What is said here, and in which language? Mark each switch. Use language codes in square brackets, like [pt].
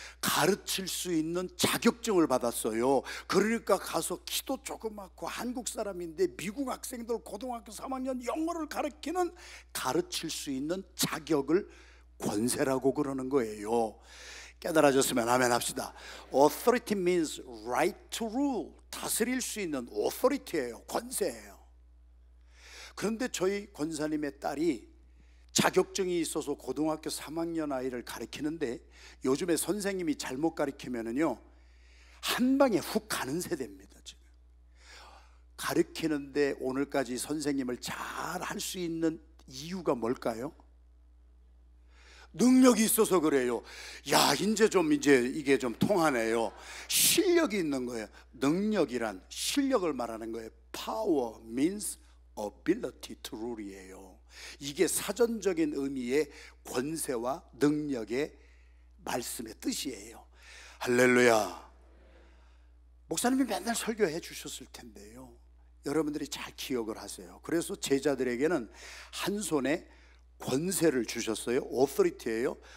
[ko] 가르칠 수 있는 자격증을 받았어요. 그러니까 가서 키도 조그맣고 한국 사람인데 미국 학생들 고등학교 3학년 영어를 가르치는, 가르칠 수 있는 자격을, 권세라고 그러는 거예요. 깨달아졌으면 아멘 합시다. [en] Authority means right to rule. [ko] 다스릴 수 있는 authority예요. 권세예요. 그런데 저희 권사님의 딸이 자격증이 있어서 고등학교 3학년 아이를 가르치는데, 요즘에 선생님이 잘못 가르치면은요 한 방에 훅 가는 세대입니다. 지금 가르치는데 오늘까지 선생님을 잘 할 수 있는 이유가 뭘까요? 능력이 있어서 그래요. 야, 이제 이게 좀 통하네요. 실력이 있는 거예요. 능력이란 실력을 말하는 거예요. [en] Power means ability to rule이에요. [ko] 이게 사전적인 의미의 권세와 능력의 말씀의 뜻이에요. 할렐루야. 목사님이 맨날 설교해 주셨을 텐데요, 여러분들이 잘 기억을 하세요. 그래서 제자들에게는 한 손에 권세를 주셨어요. authority예요.